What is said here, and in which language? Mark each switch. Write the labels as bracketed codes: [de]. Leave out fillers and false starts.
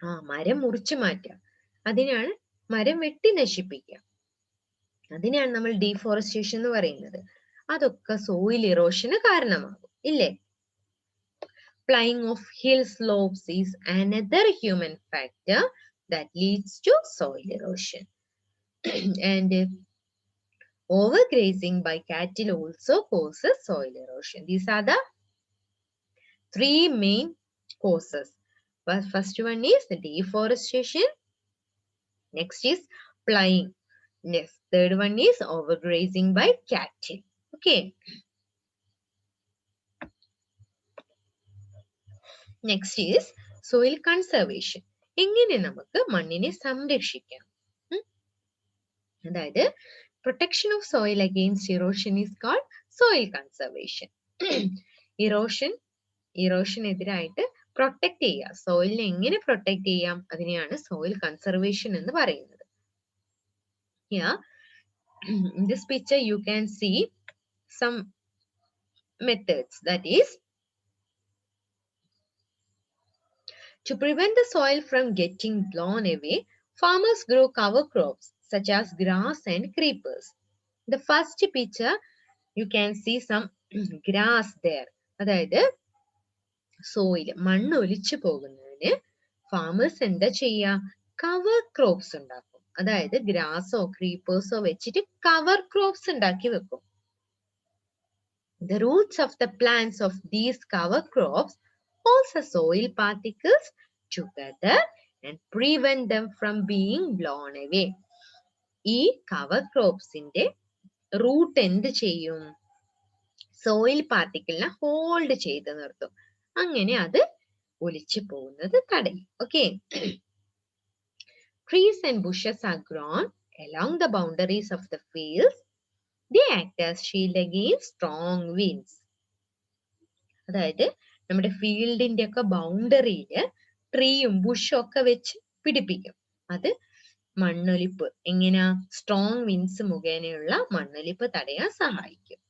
[ml] മരം മുറിച്ചു മാറ്റുക, അതിനാണ് മരം വെട്ടി നശിപ്പിക്കുക. അതിനാണ് നമ്മൾ ഡീഫോറസ്റ്റേഷൻ എന്ന് പറയുന്നത്. അതൊക്കെ സോയിൽ ഇറോഷന് കാരണമാകും ഇല്ലേ? [en] Flying of hill slopes is another human factor that leads to soil erosion. And overgrazing by cattle also causes soil erosion. These are the three main causes. First one is the deforestation. Next is ploughing. Next, third one is overgrazing by cattle. Okay. Next is soil conservation. [ml] എങ്ങനെ നമുക്ക് മണ്ണിനെ സംരക്ഷിക്കാം? [en] അതായത് protection of soil against erosion is called soil conservation. [ml] Erosion എതിരായിട്ട് protect ചെയ്യുക, സോയിലിനെ എങ്ങനെ protect ചെയ്യാം, അതിനെയാണ് സോയിൽ കൺസർവേഷൻ എന്ന് പറയുന്നത്. [en] Here, in this picture you can see some methods. That is, to prevent the soil from getting blown away, Farmers grow cover crops such as grass and creepers. The first picture, you can see some grass there. [ml] അതായത് soil മണ്ണ് ഒലിച്ചു പോകുന്നതിന് farmers എന്താ ചെയ്യുക? Cover crops ഉണ്ടാക്കും. അതായത് ഗ്രാസോ ക്രീപ്പേഴ്സോ വെച്ചിട്ട് cover crops ഉണ്ടാക്കി വെക്കും. [en] The roots of the plants of these cover crops holds the soil particles together and prevent them from being blown away. [ml] ഈ കവർ ക്രോപ്സിന്റെ റൂട്ട് എന്ത് ചെയ്യും? സോയിൽ പാർട്ടിക്കിളിനെ ഹോൾഡ് ചെയ്ത് നിർത്തും. അങ്ങനെ അത് ഒലിച്ചു പോകുന്നത് തടയും. Okay. [en] Trees and bushes are grown along the boundaries of the fields. They act as shield against strong winds. [ml] അതായത് നമ്മുടെ ഫീൽഡിന്റെ ഒക്കെ ബൗണ്ടറിയില് ട്രീയും ബുഷും ഒക്കെ വെച്ച് പിടിപ്പിക്കും. അത് മണ്ണൊലിപ്പ് എങ്ങനെയാ? സ്ട്രോങ് വിൻഡ്സ് മുഖേനയുള്ള മണ്ണൊലിപ്പ് തടയാൻ സഹായിക്കും.